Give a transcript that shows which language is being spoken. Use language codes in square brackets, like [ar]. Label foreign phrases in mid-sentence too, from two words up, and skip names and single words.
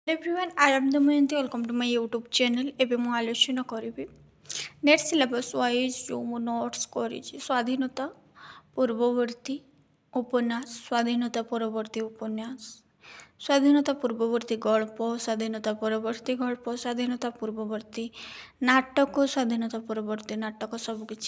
[en] Everyone, I am Damayanti. Welcome to my YouTube channel. [or] ଏବେ ମୁଁ ଆଲୋଚନା କରିବି [en] NET syllabus wise [or] ଯେଉଁ ମୁଁ ନୋଟ୍ସ କରିଛି ସ୍ୱାଧୀନତା ପୂର୍ବବର୍ତ୍ତୀ ଉପନ୍ୟାସ, ସ୍ୱାଧୀନତା ପରବର୍ତ୍ତୀ ଉପନ୍ୟାସ, ସ୍ୱାଧୀନତା ପୂର୍ବବର୍ତ୍ତୀ ଗଳ୍ପ, ସ୍ୱାଧୀନତା ପରବର୍ତ୍ତୀ ଗଳ୍ପ, ସ୍ୱାଧୀନତା ପୂର୍ବବର୍ତ୍ତୀ ନାଟକ, ସ୍ୱାଧୀନତା ପରବର୍ତ୍ତୀ ନାଟକ ସବୁକିଛି।